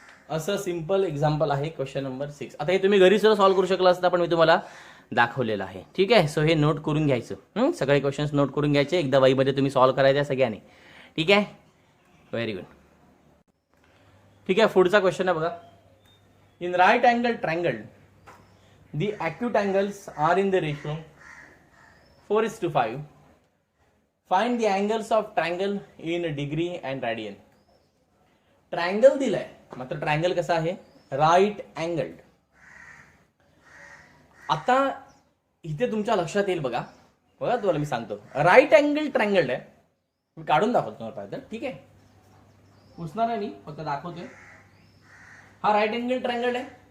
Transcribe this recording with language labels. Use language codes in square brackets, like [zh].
[mr] असं simple example आहे question number 6. आता हे तुम्ही घरी सुद्धा सॉल्व्ह करू शकला असता, पण मी तुम्हाला दाखवलेलं आहे. ठीक आहे, सो हे नोट करून घ्यायचं. सगळे क्वेश्चन्स नोट करून घ्यायचे, एकदा वहीमध्ये तुम्ही सॉल्व्ह करायचे सगळ्यांनी. ठीक आहे, व्हेरी गुड. ठीक आहे, पुढचा क्वेश्चन आहे बघा. [en] In right angle triangle the acute angles are in the ratio 4:5. Find the angles of triangle in degree and radian. [mr] Triangle दिलाय, मात्र ट्रायंगल कसा आहे? राईट अँगल्ड. आता इथे तुमच्या लक्षात येईल बघा, बघा तुम्हाला मी सांगतो. राईट अँगल ट्रायंगल आहे, मी काढून दाखवतो तुम्हाला पाहिजे. ठीक आहे, पुसणार आहे मी, फक्त दाखवतोय. हा राईट अँगल ट्रायंगल आहे.